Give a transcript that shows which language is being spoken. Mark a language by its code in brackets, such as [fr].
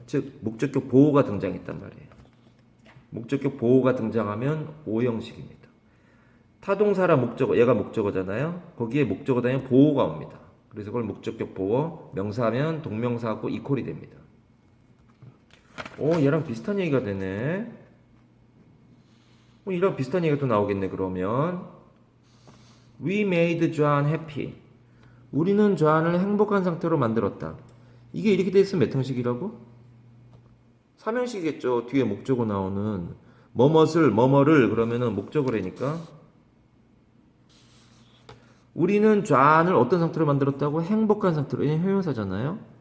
[ko] 즉 목적격 보호가 등장했단 말이에요. 목적격 보호가 등장하면 오형식입니다. 타동사라 목적어, 얘가 목적어잖아요. 거기에 목적어 다음에 보호가 옵니다. 그래서 그걸 목적격 보호, 명사하면 동명사하고 이퀄이 됩니다. 얘랑 비슷한 얘기가 되네. 이랑 비슷한 얘기가 또 나오겠네. 그러면 [en] We made John happy. [ko] 우리는 존을 행복한 상태로 만들었다. 이게 이렇게 돼 있으면 몇 형식이라고? 삼형식이겠죠. 뒤에 목적어 나오는 뭐뭐를 그러면은 목적어라니까. 우리는 존을 어떤 상태로 만들었다고? 행복한 상태로. 얘는 형용사잖아요.